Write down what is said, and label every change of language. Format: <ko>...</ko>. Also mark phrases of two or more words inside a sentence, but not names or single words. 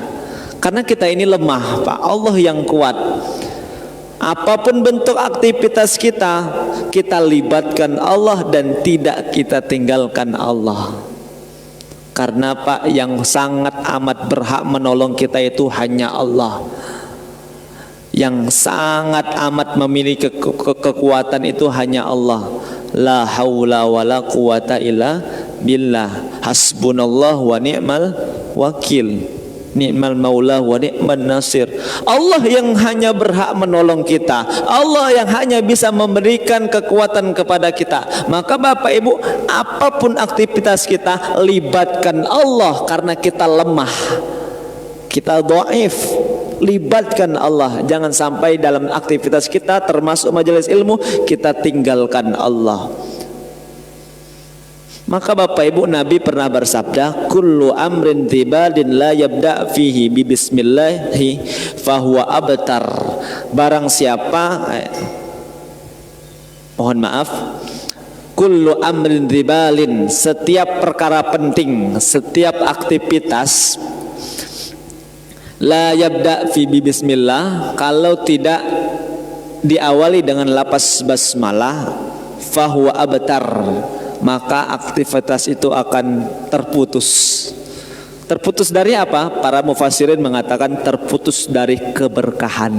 <id>Karena kita ini lemah Pak, Allah yang kuat. Apapun bentuk aktivitas kita, kita libatkan Allah dan tidak kita tinggalkan Allah. Karena Pak, yang sangat amat berhak menolong kita itu hanya Allah. Yang sangat amat memiliki kekuatan itu hanya Allah.</id> <ar>لا حول ولا قوة إلا بالله. حسبنا الله ونعم الوكيل. نعم المولى ونعم النصير.</ar> <id>Allah yang hanya berhak menolong kita, Allah yang hanya bisa memberikan kekuatan kepada kita. Maka Bapak Ibu, apapun aktivitas kita, libatkan Allah. Karena kita lemah, kita dhaif, libatkan Allah. Jangan sampai dalam aktivitas kita, termasuk majelis ilmu, kita tinggalkan Allah. Maka Bapak Ibu, Nabi pernah bersabda,</id> <ar>كل أمر ذي بال لا يبدأ فيه ب بسم الله فهو أبتر.</ar> <id>Barang siapa, mohon maaf,</id> <ar>كل أمر ذي بال,</ar> <id>setiap perkara penting, setiap aktivitas,</id> <ar>لا يبدأ في ب بسم الله,</ar> <id>kalau tidak diawali dengan lafaz basmalah,</id> <ar>فهو أبتر,</ar> <id>maka aktivitas itu akan terputus. Terputus dari apa? Para mufassirin mengatakan terputus dari keberkahan.</id>